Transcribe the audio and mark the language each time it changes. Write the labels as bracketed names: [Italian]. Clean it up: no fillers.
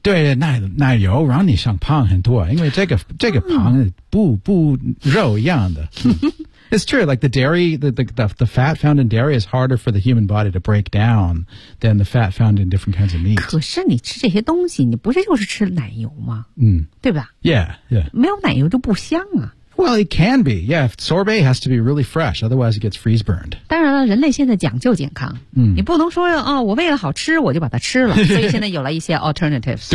[Chinese] 对，奶油让你想胖很多，因为这个胖不肉一样的。 [English] It's true, like the dairy, the fat found in dairy is harder for the human body to break down than the fat found in different kinds of meat. [Chinese] 可是你吃这些东西，你不是就是吃奶油吗？嗯，对吧 [English] ？Yeah, yeah. [Chinese] 没有奶油就不香啊。 [English] Well, it can be. Yeah, sorbet has to be really fresh, otherwise it gets freeze burned. [Chinese] 当然了，人类现在讲究健康，嗯，你不能说啊，我为了好吃我就把它吃了，所以现在有了一些 alternatives.